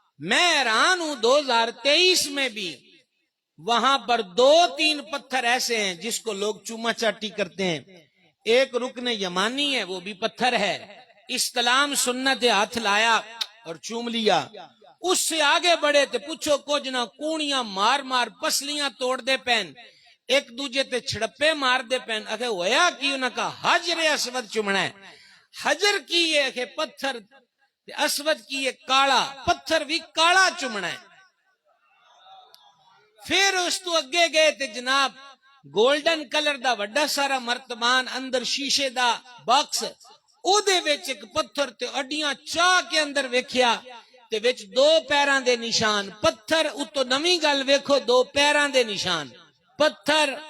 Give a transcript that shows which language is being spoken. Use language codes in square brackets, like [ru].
[ur] میں حیران ہوں 2023 میں بھی وہاں پر 2-3 پتھر ایسے ہیں جس کو لوگ چوما چاٹی کرتے ہیں. ایک رکن یمانی ہے وہ بھی پتھر ہے، استلام سنت ہاتھ لایا اور چوم لیا. [pa] اس سے آگے بڑھے تے پوچھو کچھ نہ کونیاں مار مار پسلیاں توڑ دے پین، ایک دوجے تے چھڑپے مار دے پین. اکھے ہویا کی انہاں کا حجر اسود چمنا ہے. حجر کی یہ کہ پتھر اسود کی یہ کالا پتھر بھی کالا چمنا ہے. پھر اس تو اگے گئے تے جناب گولڈن کلر دا وڈا سارا مرتبان اندر شیشے دا باکس او دے وچ ایک پتھر تے اڈیاں چاہ کے اندر ویکھیا تے وچ 2 پیراں دے نشان. پتھر اتو نویں گل ویکھو 2 پیراں دے نشان. پتھر